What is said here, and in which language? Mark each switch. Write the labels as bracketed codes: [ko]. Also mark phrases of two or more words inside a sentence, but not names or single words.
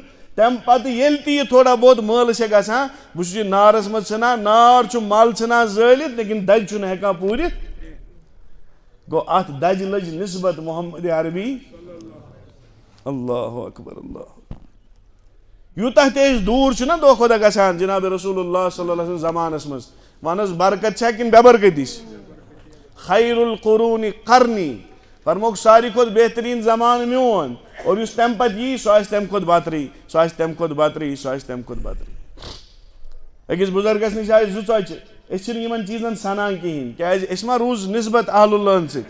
[ks] تمہِ پتہٕ ییٚلہِ تہِ یہِ تھوڑا بہت مٲلہٕ چھےٚ گژھان بہٕ چھُس یہِ نارس منٛز ژھٕنان نار چھُ مل ژھٕنان زٲلِتھ لیکن دجہِ چھُنہٕ ہٮ۪کان پوٗرِتھ. گوٚو اتھ دجہِ لٔج نسبت محمد عربی. [ar] اللہ اکبر [ks] اللہ. یوٗتاہ تہِ أسۍ دوٗر چھِنہ دۄہ کھۄتہٕ دۄہ گژھان جناب رسول اللہ [ar] صلی اللہ علیہ وسلم [ks] زمانس منٛز ون حظ برکت چھا کِنہٕ بے برکتی چھِ. [ar] خیر القرون قرنی [ks] فرموکھ ساروی کھۄتہٕ بہتریٖن زمانہٕ میون اور یُس تمہِ پتہٕ یی سُہ آسہِ تمہِ کھۄتہٕ بترٕے سُہ آسہِ تمہِ کھۄتہٕ بترٕے سُہ آسہِ تمہِ کھۄتہٕ بترٕے. أکِس بُزرگس نِش آسہِ 2 ژۄچہِ أسۍ چھِنہٕ یِمن چیٖزن سنان کِہینۍ کیٛازِ أسۍ ما روٗز نسبت اہل اللہن سۭتۍ.